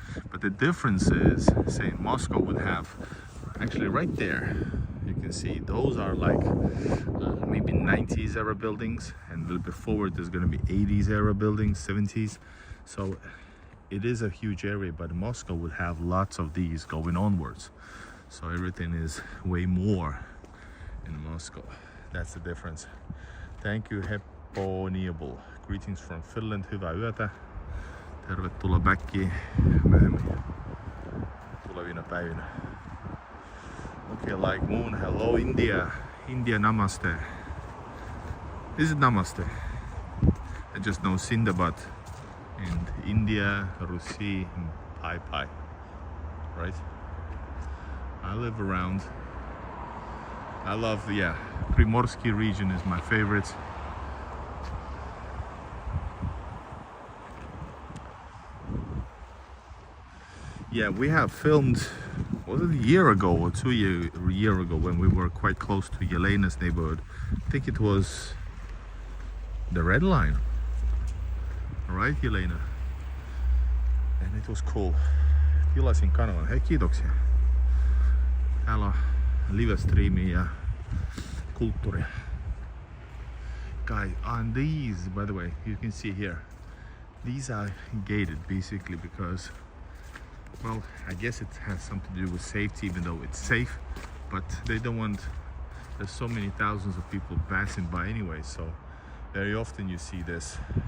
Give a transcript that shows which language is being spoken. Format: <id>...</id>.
<en>But the difference is, say Moscow would have, actually right there, you can see those are like maybe 90s era buildings, and a little bit forward there's going to be 80s era buildings, 70s. So it is a huge area, but Moscow would have lots of these going onwards. So everything is way more in Moscow. That's the difference. Thank you, Heponiable. Greetings from Finland.</en> <fi>Hyvää yötä. Tervetuloa backiin myöhemmin tulevina päivinä.</fi> <en>Okay, like Moon. Hello, India. India, namaste. This is namaste. I just know Sindabad. And India, Rusi, and Pai. Right? I live around. I love, Primorsky region is my favorite. Yeah, we have filmed, was it a year ago or 2 year ago when we were quite close to Yelena's neighborhood. I think it was the red line. Right, Yelena? and it was cool.</en> <fi>Tilasin kanavan. Hei, kiitoksia. Täällä on live-streami ja kulttuuria.</fi> <en>Guys, on these, by the way, you can see here, these are gated basically because, well, I guess it has something to do with safety, even though it's safe, but they don't want, there's so many thousands of people passing by anyway, so very often you see this.</en>